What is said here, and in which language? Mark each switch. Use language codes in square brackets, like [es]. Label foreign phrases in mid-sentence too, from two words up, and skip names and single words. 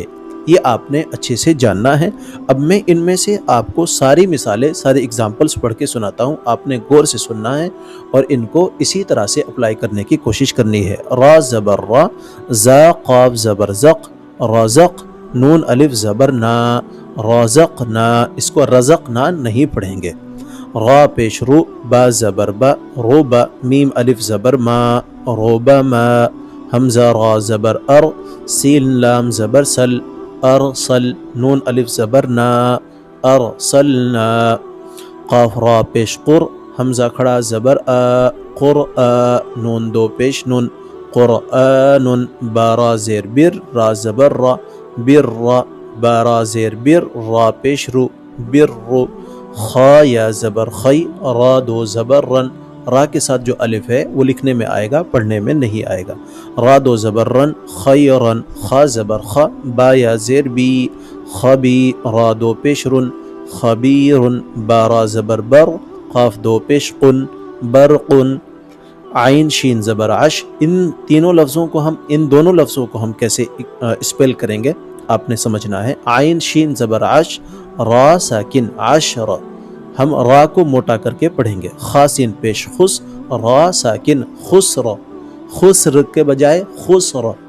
[ur] یہ آپ نے اچھے سے جاننا ہے۔ اب میں ان میں سے آپ کو ساری مثالیں، سارے اگزامپلس پڑھ کے سناتا ہوں، آپ نے غور سے سننا ہے اور ان کو اسی طرح سے اپلائی کرنے کی کوشش کرنی ہے۔ را زبر را، زا قاف زبر زق، رزق، نون الف زبر نا، رزقنا، اس کو رزقنا نہیں پڑھیں گے۔ را پیش رو، با زبر با، روبا، میم الف زبر ما، روبا ما، حمزہ را زبر ار، سین لام زبر سل، ارسل، نون الف زبر نا، ارسلنا، قاف را پیش قر، حمزہ کھڑا زبر آ، قرآ، نون دو پیش نون، قرآن، بارا زیر بر، را زبر را، بر را، بارا زیر بر، را پیش رو، بر رو، خا یا زبر خی، را دو زبر رن، را کے ساتھ جو الف ہے وہ لکھنے میں آئے گا، پڑھنے میں نہیں آئے گا۔ را دو زبر رن، خیرن، خا زبر خا، با یا زیر بی، خبی، را دو پیش رن، خبیرن، بارا زبر بر، قاف دو پیش قن، برقن، عین شین زبر عش۔ ان دونوں لفظوں کو ہم کیسے اسپیل کریں گے آپ نے سمجھنا ہے۔ عین شین زبر عش، را ساکن عشر، ہم را کو موٹا کر کے پڑھیں گے۔ خاسین پیش خس، را ساکن خسر، خسر کے بجائے خسر۔